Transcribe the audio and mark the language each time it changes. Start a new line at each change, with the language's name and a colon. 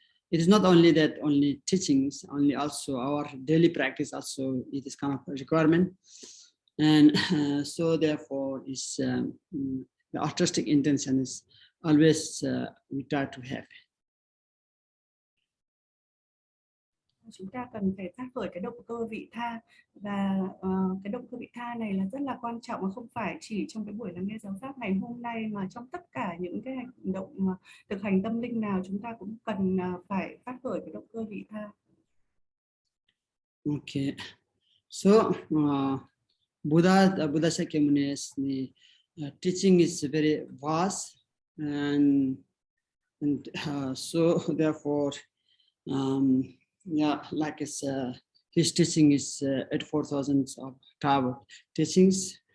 English: It is not only that only teachings, only also our daily practice also it is kind of a requirement, and so therefore is the altruistic intention is always we try to have.
Vietnamese: Chúng ta cần phải phát khởi cái động cơ vị tha, và cái động cơ vị tha này là rất là quan trọng, và không phải chỉ trong cái buổi lắng nghe giáo pháp ngày hôm nay mà trong tất cả những cái hành động thực hành tâm linh nào chúng ta cũng cần phải phát khởi cái động cơ vị tha.
English: Okay, so Buddha Sakyamuni's teaching is very vast, and so therefore yeah, like it's his teaching is 84,000 of Tao teachings.